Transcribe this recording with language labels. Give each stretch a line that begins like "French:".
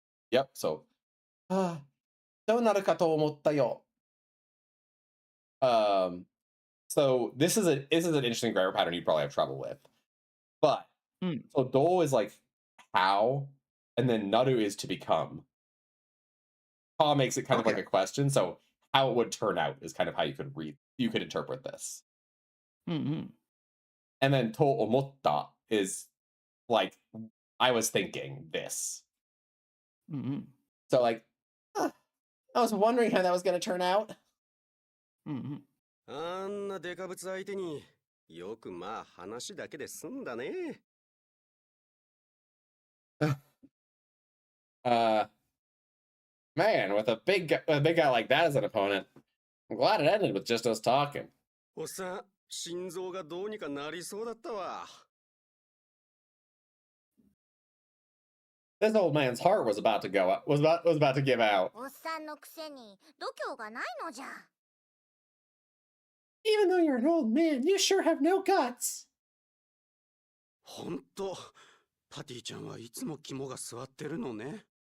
English: Yep, so
Japanese: どうなるかと思ったよ.
English: So this is an interesting grammar pattern you'd probably have trouble with. But so do is like how, and then naru is to become. Ka makes it kind of like a question, so how it would turn out is kind of how you could interpret this. Mm-hmm. And then to omotta is like I was thinking this. Mm-hmm. So like I was wondering how that was going to turn out. Mm-hmm.
Japanese: あんなデカブツ相手によくまあ話だけで済んだね。
English: Man, with a big guy like that as an opponent, I'm glad it ended with just us talking.
Japanese: おっさん、心臓がどうにかなりそうだったわ。
English: This old man's heart was about to give out.
Japanese: おっさんのくせに度胸がないのじゃ。
English: Even though you're an old man, you sure have no guts.
Japanese: ほんと、パティちゃんはいつも肝が据わってるのね。